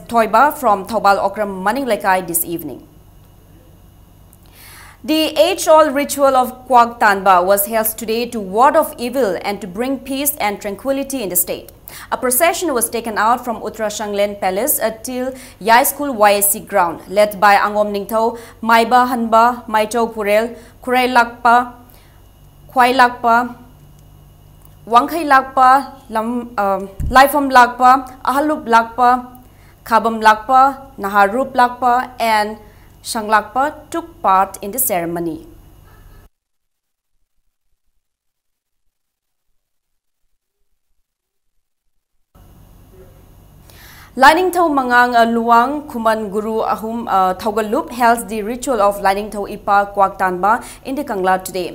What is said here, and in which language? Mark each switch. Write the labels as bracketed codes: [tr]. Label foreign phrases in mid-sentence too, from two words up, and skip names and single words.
[en] Toiba from Thobal Okram Maninglekai this evening. The age-old ritual of Kwak Tanba was held today to ward off evil and to bring peace and tranquility in the state. A procession was taken out from Uttara Shanglen Palace till Yai School YSC ground, led by Angom Ningtho, Maiba Hanba, Maichau Purel, Kurai Lakpa, Kwai Lakpa, Wangkai Lakpa, Laifam Lakpa, Ahalup Lakpa, Kabam Lakpa, Naharup Lakpa, and Shanglakpa took part in the ceremony. Lining Tho Mangang Luang Kuman Guru Ahum Thogalup held the ritual of Lining Tho Ipa Kwak Tanba in the Kangla today.